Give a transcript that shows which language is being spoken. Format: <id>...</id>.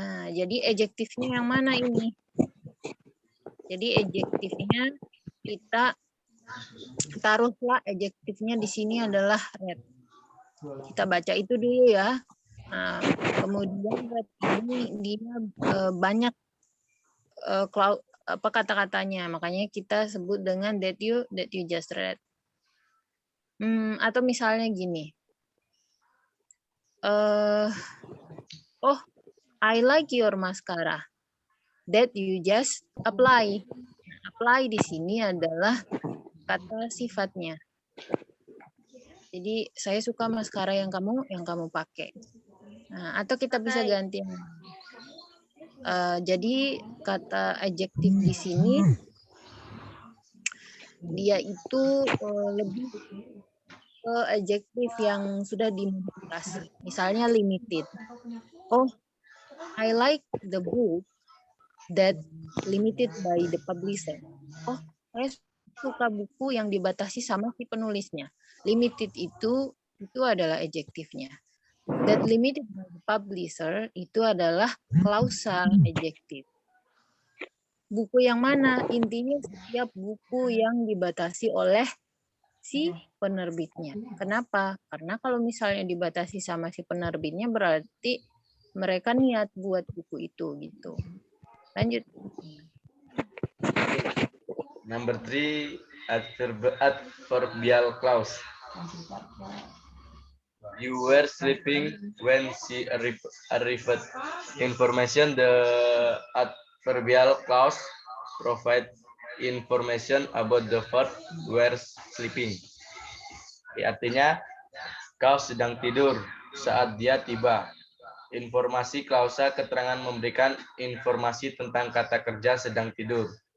<id>Jadi adjektifnya yang mana ini? Jadi adjektifnya kita taruhlah adjektifnya di sini adalah read. Kita baca itu dulu ya. Nah, kemudian read ini dia banyak kata-katanya, makanya kita sebut dengan</id> <en>that you just read.</en> <id>Atau misalnya gini,</id> <en>oh I like your mascara that you just apply.</en> <id>Apply di sini adalah kata sifatnya. Jadi saya suka maskara yang kamu pakai. Nah, atau kita bisa ganti. Jadi kata adjektif di sini dia itu lebih ke adjektif yang sudah dimodifikasi. Misalnya limited.</id> <en>Oh, I like the book that limited by the publisher.</en> <id>Oh, saya suka buku yang dibatasi sama si penulisnya. Limited itu adalah adjektifnya.</id> <en>That limited by the publisher</en> <id>itu adalah klausal adjektif. Buku yang mana? Intinya setiap buku yang dibatasi oleh si penerbitnya. Kenapa? Karena kalau misalnya dibatasi sama si penerbitnya berarti mereka niat buat buku itu gitu. Lanjut.</id> <en>Number 3, adverbial clause. You were sleeping when she arrived. Information, the adverbial clause provide information about the verb were sleeping.</en> <id>Artinya, kau sedang tidur saat dia tiba. Informasi klausa keterangan memberikan informasi tentang kata kerja sedang tidur.</id>